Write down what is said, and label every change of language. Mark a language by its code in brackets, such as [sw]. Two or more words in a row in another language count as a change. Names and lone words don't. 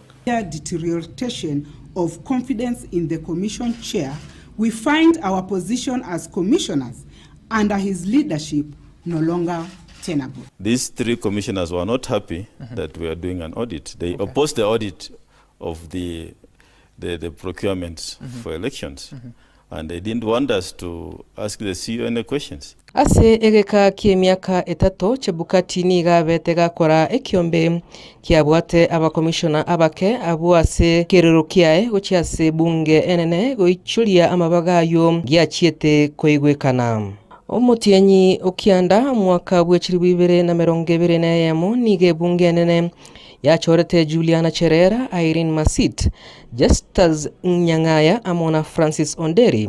[en] Deterioration of confidence in the commission chair, we find our position as commissioners under his leadership no longer tenable. These 3 commissioners were not happy that we are doing an audit. They opposed the audit of the procurements for elections. And they didn't want us to ask the CEO any questions. [guz] Ase egeka kie miaka etato Chebukati niga betega kora ekiombe kiabwate aba commissioner abake abuase kerero kiae gochiase bunge enene goichulia amabagayo giachiete koigwekana. Omutienyi okianda mwaka bwechiri 2021 nige bunge enene yachorete Juliana Cherera, Irene Masit, Justus Nyang'aya amona Francis Onderi.